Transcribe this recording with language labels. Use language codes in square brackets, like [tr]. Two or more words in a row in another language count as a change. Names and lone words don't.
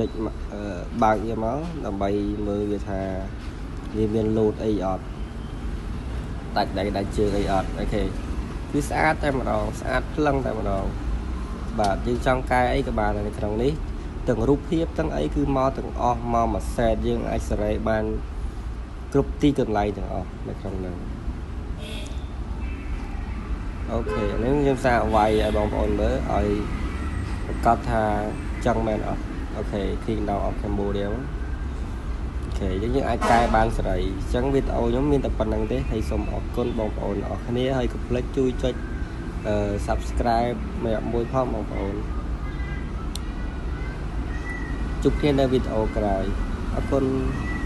[km] ចបើកវាមកដើម្បីមើលវាថាវាមាន load អីអត់ដាច់ជើងអីអត់អូខេវាស្អាតតែម្ដងស្អាតភ្លឹងតែម្ដងបាទយើងចង់កែអីក៏បាននៅក្នុងនេះទាំងរូបភាពទាំងអីគឺមកទាំងអស់មកមួយ set យើងអាចសេរីបានគ្រប់ទីកន្លែងទាំងអស់នៅក្នុងហ្នឹង អូខេនេះខ្ញុំសារវាយឲ្យបងប្អូនមើលឲ្យប្រកាសថាចង់មែនអត់អូខេ [en] click down of Cambodia [km] អូខេយើងអាចកែបានសេរីអញ្ចឹងវីដេអូខ្ញុំមានតែប៉ុណ្្នឹងទេហើយសូមអរគុណបងប្អូនអរគ្នាហើយកុំភ្លេចជួយចុចsubscribe មួយផងបងប្អូនជួបគ្នានៅវីដេអូក្រោយអរគុណ